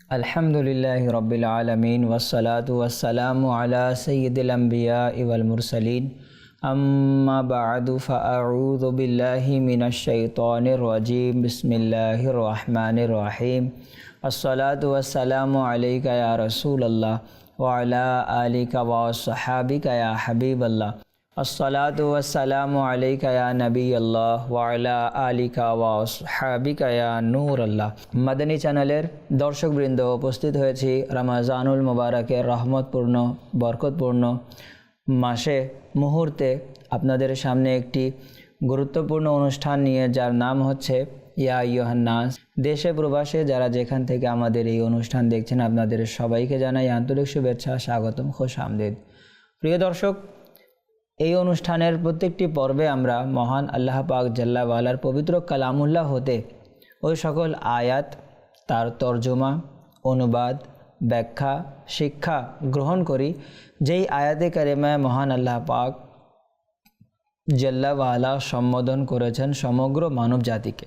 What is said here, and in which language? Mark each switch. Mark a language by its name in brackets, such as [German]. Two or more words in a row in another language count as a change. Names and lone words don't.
[Arabic] الحمد لله رب العالمين والصلاة والسلام على سيد الأنبياء والمرسلين أما بعد فأعوذ بالله من الشيطان الرجيم بسم الله الرحمن الرحيم الصلاة والسلام عليك يا رسول الله وعلى آلك وأصحابك يا حبيب الله الصلاة والسلام عليك يا نبي الله وعلى آلك وأصحابك يا نور الله. [Bangla] মাদানী চ্যানেলের দর্শকবৃন্দ উপস্থিত হয়েছি [Arabic] رمضان المباركের [Bangla] রহমতপূর্ণ বরকতপূর্ণ মাসে মুহূর্তে আপনাদের সামনে একটি গুরুত্বপূর্ণ অনুষ্ঠান নিয়ে যার নাম হচ্ছে [Arabic] يا أيها الناس. [Bangla] দেশে প্রবাসে যারা যেখান থেকে আমাদের এই অনুষ্ঠান দেখছেন আপনাদের সবাইকে জানাই আন্তরিক শুভেচ্ছা স্বাগতম [Urdu] خوش آمدید. [Bangla] প্রিয় দর্শক, এই অনুষ্ঠানের প্রত্যেকটি পর্বে আমরা মহান আল্লাহ পাক জাল্লা ওয়ালার পবিত্র কালামুল্লাহ হতে ওই সকল আয়াত, তার তর্জমা, অনুবাদ, ব্যাখ্যা, শিক্ষা গ্রহণ করি যেই আয়াতে কারিমায় মহান আল্লাহ পাক [Arabic] جل وعلا [Bangla] সম্বোধন করেছেন সমগ্র মানব জাতিকে।